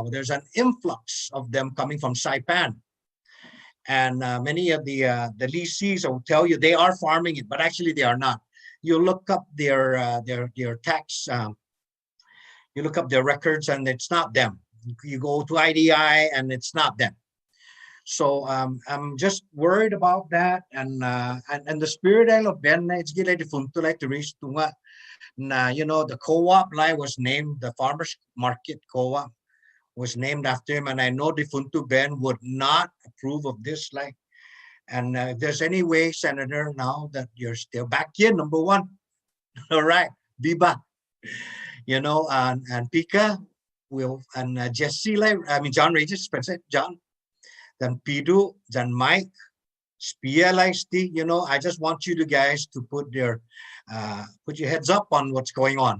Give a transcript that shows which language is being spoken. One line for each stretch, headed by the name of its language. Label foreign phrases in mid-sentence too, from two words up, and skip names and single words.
English: There's an influx of them coming from Saipan. And many of the leasees will tell you they are farming it, but actually they are not. You look up their tax, you look up their records and it's not them. You go to IDI and it's not them. So I'm just worried about that, and the spirit of Ben it's gila di funto like Therese tunga na the co-op line was named, the farmers market co-op was named after him, and I know the funto Ben would not approve of this like. And if there's any way, Senator, now that you're still back here, number one, all right, Biba, and Pika will, and Jesse, John Regis, John, then Pidu, then Mike, Spia Leisti, I just want you guys to put your heads up on what's going on.